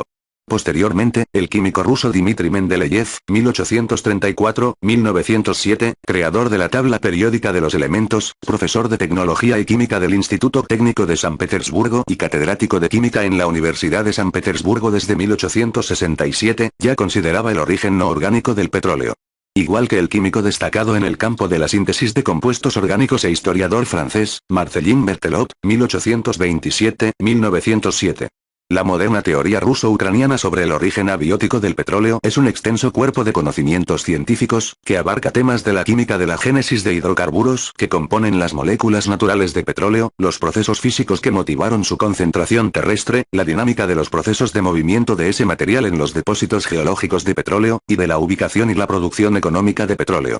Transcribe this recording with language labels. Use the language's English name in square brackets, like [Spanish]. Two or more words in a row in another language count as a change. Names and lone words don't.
[Spanish] Posteriormente, el químico ruso Dmitry Mendeleev, 1834-1907, creador de la tabla periódica de los elementos, profesor de tecnología y química del Instituto Técnico de San Petersburgo y catedrático de química en la Universidad de San Petersburgo desde 1867, ya consideraba el origen no orgánico del petróleo. Igual que el químico destacado en el campo de la síntesis de compuestos orgánicos e historiador francés, Marcellin Berthelot, 1827-1907. La moderna teoría ruso-ucraniana sobre el origen abiótico del petróleo es un extenso cuerpo de conocimientos científicos, que abarca temas de la química de la génesis de hidrocarburos que componen las moléculas naturales de petróleo, los procesos físicos que motivaron su concentración terrestre, la dinámica de los procesos de movimiento de ese material en los depósitos geológicos de petróleo, y de la ubicación y la producción económica de petróleo.